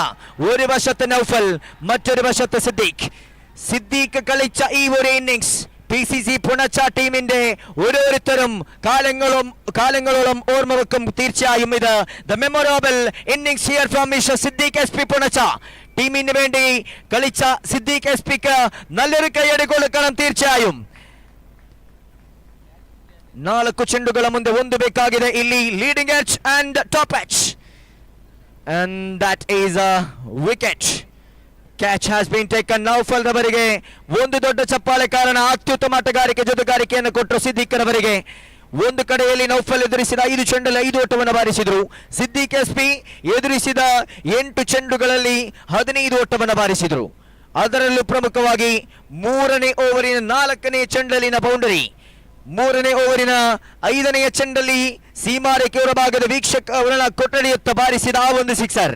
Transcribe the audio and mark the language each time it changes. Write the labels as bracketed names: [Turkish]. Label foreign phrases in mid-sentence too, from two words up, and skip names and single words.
[Malayalam] ഒരു വശത്ത് നൗഫൽ, മറ്റൊരു വശത്ത് സിദ്ദീഖ് കളിച്ച ഈ ഒരു ഇന്നിംഗ്സ് PCC പുണച്ച ടീമിന്റെ ഓരോരുത്തരും കാലങ്ങളോളം ഓർമ്മ വെക്കും. തീർച്ചയായും ഇത് [English] the memorable innings here from Mister [Malayalam] സിദ്ദീഖ് SP പുണച്ച. ടീമിന് വേണ്ടി കളിച്ച സിദ്ദീഖ് SPക്ക് നല്ലൊരു കൈയടി കൊടുക്കണം തീർച്ചയായും. [Kannada] 4 ಚೆಂಡುಗಳ ಮುಂದೆ 1 ಬೇಕಾಗಿದೆ ಇಲ್ಲಿ. [English] leading edge and top edge, and that is a wicket. Catch has been taken. [Kannada] ನೌಫಲ್ ರವರಿಗೆ ಒಂದು ದೊಡ್ಡ ಚಪ್ಪಾಳೆ ಕಾರಣ. ಅತ್ಯುತ್ತಮ ಆಟಗಾರಿಕೆ, ಜೊತೆಗಾರಿಕೆಯನ್ನು ಕೊಟ್ಟರು ಸಿದ್ದೀಕ್ ರವರಿಗೆ. ಒಂದು ಕಡೆಯಲ್ಲಿ ನೌಫಲ್ ಎದುರಿಸಿದ 5 ಚೆಂಡಲ್ಲಿ 5 ಓಟವನ್ನು ಬಾರಿಸಿದರು. ಸಿದ್ದೀಕ್ SP ಎದುರಿಸಿದ 8 ಚೆಂಡುಗಳಲ್ಲಿ 15 ಓಟವನ್ನು ಬಾರಿಸಿದರು. ಅದರಲ್ಲೂ ಪ್ರಮುಖವಾಗಿ 3ನೇ ಓವರಿನ 4ನೇ ಚೆಂಡಲ್ಲಿನ ಬೌಂಡರಿ, 3ನೇ ಓವರಿನ 5ನೇ ಚೆಂಡಲ್ಲಿ ಸೀಮಾರೇಖೆ ಹೊರಭಾಗದ ವೀಕ್ಷಕ ಅವರ ಕೊಠಡಿಯತ್ತ ಬಾರಿಸಿದ ಆ ಒಂದು ಸಿಕ್ಸರ್.